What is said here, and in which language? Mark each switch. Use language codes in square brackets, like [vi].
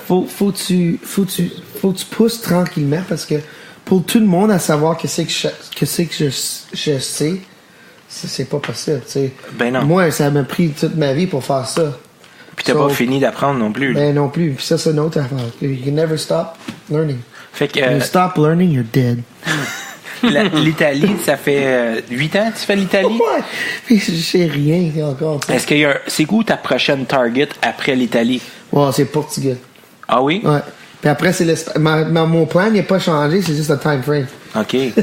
[fr] Faut que tu pousses tranquillement parce que pour tout le monde à savoir que c'est que je sais, c'est pas possible, tu sais. Ben non. Moi, ça m'a pris toute ma vie pour faire ça. Puis t'as pas fini d'apprendre non plus. là. Ben non plus. Puis ça, c'est une autre affaire. [en] You can never stop learning. [fr] Fait que [en] When you stop learning, you're dead. [fr] l'Italie, ça fait 8 ans que tu fais l'Italie? Ouais. Puis je sais rien encore. tu sais. Est-ce qu'il y a c'est où ta prochaine target après l'Italie? Ouais, c'est Portugal. Ah oui? Ouais. Puis après, c'est l'Espagne. Mon plan n'est pas changé, c'est juste le time frame. OK.